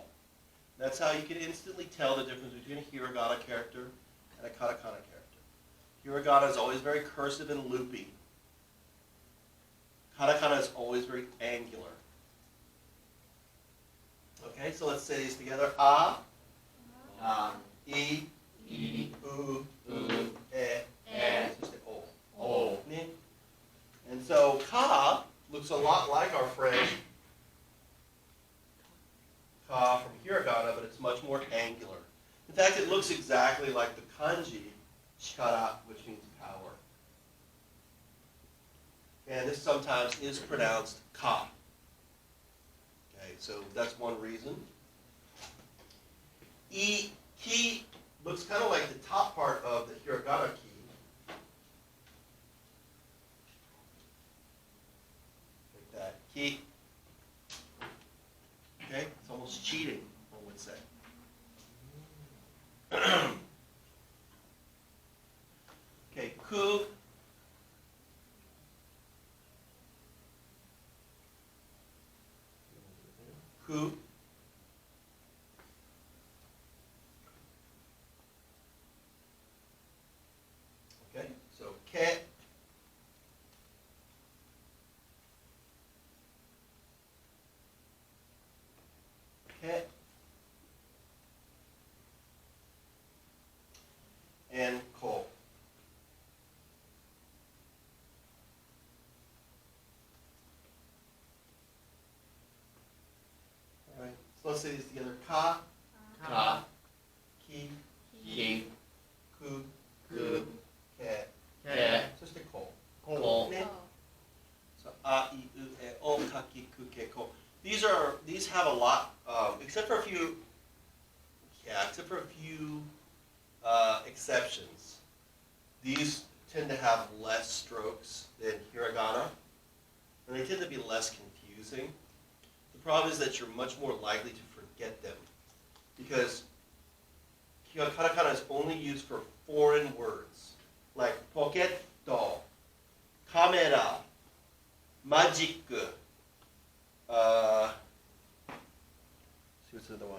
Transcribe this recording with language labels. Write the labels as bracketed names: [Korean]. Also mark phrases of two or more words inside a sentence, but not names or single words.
[English] That's how you can instantly tell the difference between a hiragana character and a katakana character. Hiragana is always very cursive and loopy. Katakana is always very angular. Okay, so let's say these together. A, I, u, e, o. And so ka looks a lot like our friend ka from hiragana, but it's much more angular. In fact, it looks exactly like the kanji chikara, which means power. And this sometimes is pronounced ka. Okay, so that's one reason. Ki looks kind of like the top part of the hiragana ki. Like that. Ki. Okay, it's almost cheating, one would say. Okay, ku. Ku. Okay, so ke. Ke. And ko. All right, so let's say these together. Ka. Ka. Ki. Ki. Ku. Ku. Ke. Ke. So just a ko. Ko. Ne. a, I, u, e, o, ka, ki, ku, ke, ko. These have a lot, except for a few, exceptions. These tend to have less strokes than hiragana, and they tend to be less confusing. The problem is that you're much more likely to forget them, because katakana is only used for foreign words, like poketo, camera, magic, see what's the other one?